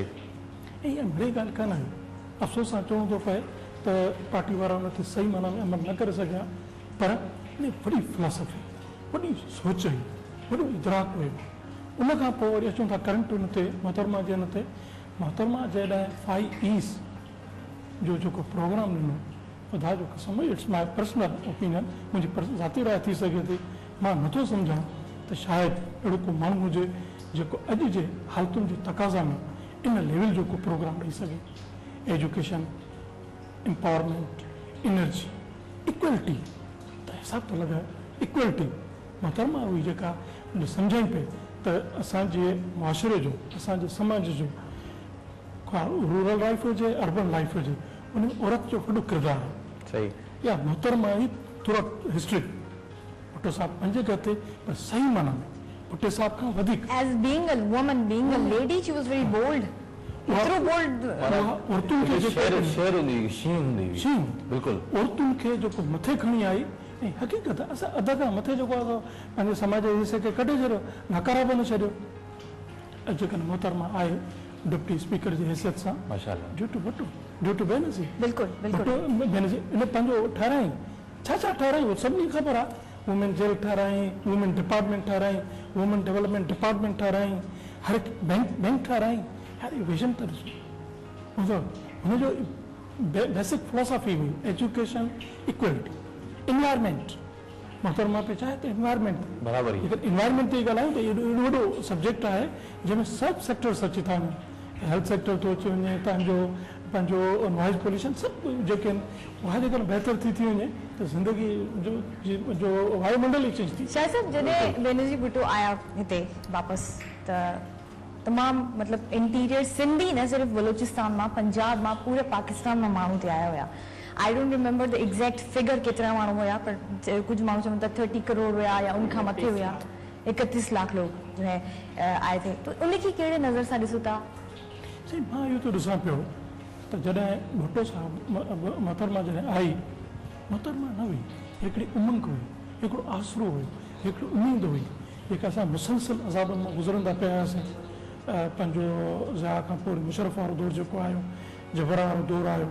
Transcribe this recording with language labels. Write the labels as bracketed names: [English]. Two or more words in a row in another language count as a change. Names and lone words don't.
[Sindhi] ऐं इहा मिड़ी ॻाल्हि कान आहे अफ़सोस सां चवणो थो पए त पार्टी वारा हुनखे सही माना में अमल न करे सघिया पर इन वॾी फिलॉसफी वॾी सोच हुई वॾो इदराक हुयो उन खां पोइ वरी अचूं था करंट हुन ते मोहतरमा जे हिन ते मोहतरमा जॾहिं 5 E's जो जेको प्रोग्राम ॾिनो ख़ुदा जो कसम [English] it's my personal opinion [Sindhi] मुंहिंजी ज़ाती राय थी सघे थी मां नथो सम्झां त शायदि अहिड़ो को माण्हू हुजे जेको अॼु जे हालतुनि जे तक़ाज़ा में इन लेवल जो को प्रोग्राम ॾेई सघे [English] education empowerment energy equality [Sindhi] त हिसाब थो लॻाए इक्वलिटी मोहतरमा हुई जेका सम्झाई पई त असांजे मुआशिरे जो असांजे समाज जो [English] rural life [Sindhi] हुजे [English] urban life [Sindhi] हुजे उन में औरत जो वॾो किरदारु आहे सही या मोहतरमा ई थोरो हिस्ट्री भुट्टो साहिबु पंहिंजे घर ते पर सही माना में भुट्टे साहिब खां वधीक [English] As being a woman, being a lady, she was very bold. [Sindhi] एतिरो bold. औरतुनि खे शेर शेर हूंदी हुई शींहं हूंदी हुई शींहं बिल्कुलु औरतुनि खे जेको मथे खणी आई ऐं हक़ीक़त असां अध खां मथे जेको आहे पंहिंजे समाज जे हिसे खे कढे छॾियो नकारा बि न छॾियो जेकॾहिं मोहतरमा आहे डिप्टी स्पीकर जी हैसियत सां माशाल्लाह [English] due to बेनसी [Sindhi] बिल्कुलु बिल्कुलु बेनसी इन पंहिंजो ठाराई छा ठाराई उहो सभिनी ख़बर आहे [English] women jail [Sindhi] ठाराई [English] women department [Sindhi] ठाराई [English] women development department [Sindhi] ठाराई हर हिकु बैंक ठाराई यार इहो विजन त ॾिसो हुनजो [English] basic philosophy [Sindhi] हुई [English] education equality environment [Sindhi] मोहतरमा पे चाहे त इन्वायरमेंट बराबरि ई इन्वायरमेंट ते ॻाल्हायूं त एॾो वॾो सब्जेक्ट आहे जंहिंमें सभु सेक्टर्स अची था वञनि [English] health sector [Sindhi] थो अची वञे तव्हांजो पंहिंजो [English] noise pollution [Sindhi] सभु जेके आहिनि उहा जेकॾहिं बहितर थी वञे त ज़िंदगी जो वायुमंडल ई चेंज थी शाह साहब जॾहिं बेनज़ीर भुट्टो आया हिते वापसि त तमामु मतिलबु इंटीरियर सिंधी न सिर्फ़ु बलोचिस्तान मां पंजाब मां पूरे पाकिस्तान मां माण्हू हिते आया हुया [English] I don't remember the exact figure [Sindhi] केतिरा माण्हू हुया पर कुझु माण्हू चवनि था 30 करोड़ हुया या उनखां मथे हुया [Urdu] 31 لاکھ لوگ جو ہے آئے تھے تو [Sindhi] उनखे कहिड़े नज़र सां ॾिसो था साईं मां इहो थो ॾिसां पियो त जॾहिं भुट्टो साहिबु मोहतरमा जॾहिं आई मोहतरमा न हुई हिकिड़ी उमंग हुई हिकिड़ो आसरो हुयो हिकिड़ी उमेद हुई जेका असां मुसलसल अज़ाबनि मां गुज़रंदा पिया हुआसीं पंहिंजो ज़िया खां पोइ मुशरफ वारो दौरु जेको आयो जबरा वारो दौरु आयो